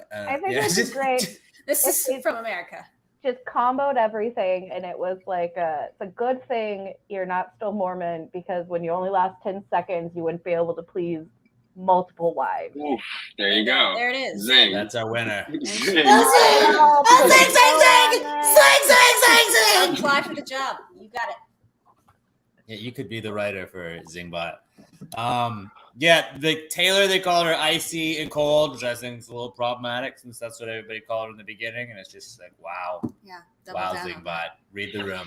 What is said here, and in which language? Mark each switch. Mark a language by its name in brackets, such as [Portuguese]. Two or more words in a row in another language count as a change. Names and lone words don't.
[English] I think yeah. this is great. This is It's- from America. Just comboed everything, and it was like it's a good thing you're not still Mormon, because when you only last 10 seconds, you wouldn't be able to please multiple wives. Oof, there you go. There it is. Zing. That's our winner. Zing. Oh, Zing. Apply for the job. You got it. Yeah, you could be the writer for Zingbot. Yeah, the Taylor, they called her icy and cold, which I think is a little problematic since that's what everybody called her in the beginning, and it's just like, wow, Yeah. Double wow, down on Zingbot, that. read the room.